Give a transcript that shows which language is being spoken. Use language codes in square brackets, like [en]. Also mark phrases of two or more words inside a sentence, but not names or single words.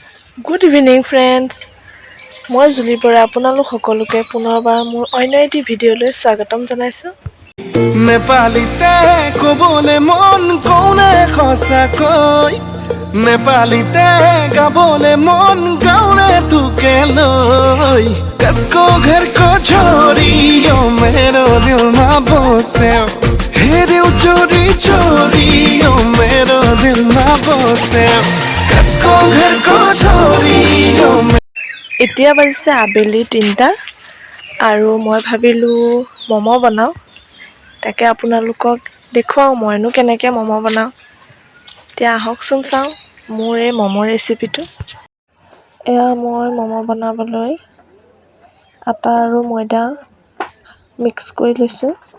[en] Good evening, friends. [as] মই জুলিৰ পৰা আপোনালোক সকলোকে পুনৰবাৰ মোৰ অন্য এটি ভিডিঅ'লৈ স্বাগতম জনাইছোঁ। নেপালীতে ক'বলে মন কওনে সঁচাকৈ নেপালীতে গাবলে মন গাउने তোকে লৈ [ne] कसको घर को छोरी मेरो दिलमा बस्यो हेऱ्यौ चोरी चोरी मेरो दिलमा बस्यो कसको घर को छोरी [as] এতিয়া বাজিছে আবেলি 3টা আৰু মই ভাবিলোঁ ম'ম' বনাওঁ। তাকে আপোনালোকক দেখুৱাওঁ মইনো কেনেকৈ ম'ম' বনাওঁ। এতিয়া আহকচোন চাওঁ মোৰ এই ম'ম' ৰেচিপিটো। এয়া মই ম'ম' বনাবলৈ আটা আৰু ময়দা মিক্স কৰি লৈছোঁ।